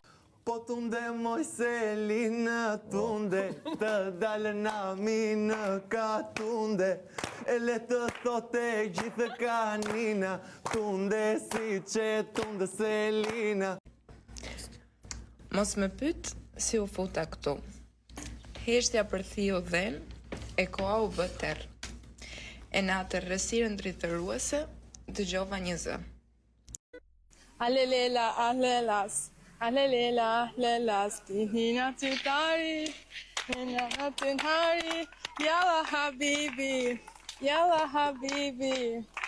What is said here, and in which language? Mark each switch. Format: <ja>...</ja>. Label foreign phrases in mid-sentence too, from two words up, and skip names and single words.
<sq>Po tunde moj Selina, tunde, të dalë nami në katunde, e le të thote gjithë kanina, tunde si që tunde Selina. Mos më pyet si u futa këtu. Heshtja për thiu dhen, e koha u bë terr. E në atë rresirën dritëruese, dëgjova një zë. Alelela, alelas, alelela, alelas, tihina tutari, hina hatinari,</sq> <ar>yalla habibi, yalla habibi.</ar>